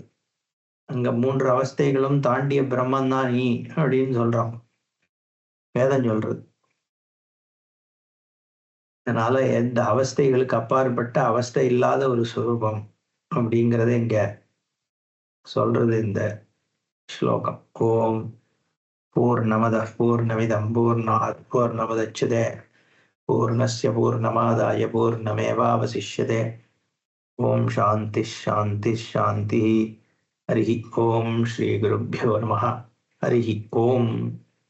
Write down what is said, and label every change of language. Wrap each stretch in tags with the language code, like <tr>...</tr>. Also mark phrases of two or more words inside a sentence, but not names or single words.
<ta>அங்க 3 அவஸ்தைகளும் தாண்டிய பிரம்மன் தான் நீ அப்படின்னு சொல்றான் வேதம் சொல்றது. அதனால எந்த அவஸ்தைகளுக்கு அப்பாற்பட்ட அவஸ்தை இல்லாத ஒரு சுரூபம் அப்படிங்கிறத இங்க சொல்றது இந்த ஸ்லோகம்.</ta> <sa>ॐ पूर्णमदः पूर्णमिदं पूर्णात् पूर्णमुदच्यते पूर्णस्य पूर्णमादाय पूर्णमेवावशिष्यते. ॐ शान्तिः शान्तिः शान्तिः. हरि ॐ श्री गुरुभ्यो नमः. हरि ॐ.</sa>